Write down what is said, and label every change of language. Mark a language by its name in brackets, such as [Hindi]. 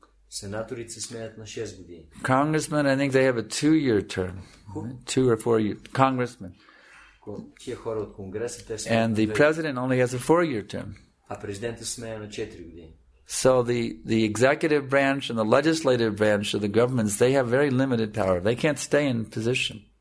[Bulgarian] Сенаторите се сменят на 6 години. [English] Congressmen, I think they have a 2-year term. 2 or 4 years. Congressmen. [Bulgarian] Тия хора от Конгреса, те [English] And the president only has a 4-year term. [Bulgarian] А президентът се сменя на 4 години. [English] So the executive branch and the legislative branch of the governments, they have very limited power. They can't stay in position.